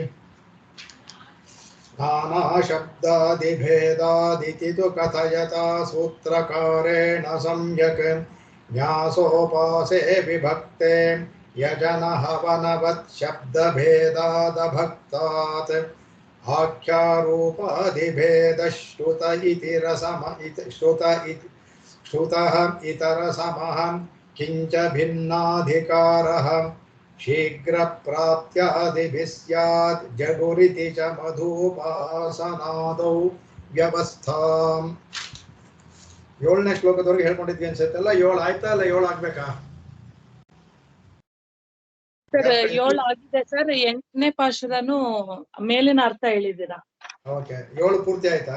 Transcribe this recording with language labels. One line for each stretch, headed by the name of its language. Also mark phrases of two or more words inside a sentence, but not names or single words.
Sanskrit: नानाशब्दादिभेदादिति तु कथयता सूत्रकारेण सम्यक् न्यासोपासे विभक्ते यजनहवनवत् शब्दभेदादभक्तात् आख्यारूपादिभेदः श्रुतः इतरसमः किञ्च भिन्नाधिकारः शीघ्रप्राप्त्यादिभिः स्यात् जगुरिति च मधुपासनादौ ವ್ಯವಸ್ಥಾಂ.
Kannada: 7ನೇ ಶ್ಲೋಕದವರೆಗೆ ಹೇಳ್ಕೊಂಡಿದ್ವಿ ಅನ್ಸುತ್ತಲ್ಲ. 7 ಆಯ್ತಾ ಅಲ್ಲ 7 ಆಗ್ಬೇಕಾ ಸರ್? 7 ಆಗಿದೆ ಸರ್. 8ನೇ ಪಾಶುರನು ಮೇಲಿನ ಅರ್ಥ ಹೇಳಿದ್ದೀರಾ? ಓಕೆ, 7 ಪೂರ್ತಿ ಆಯ್ತಾ?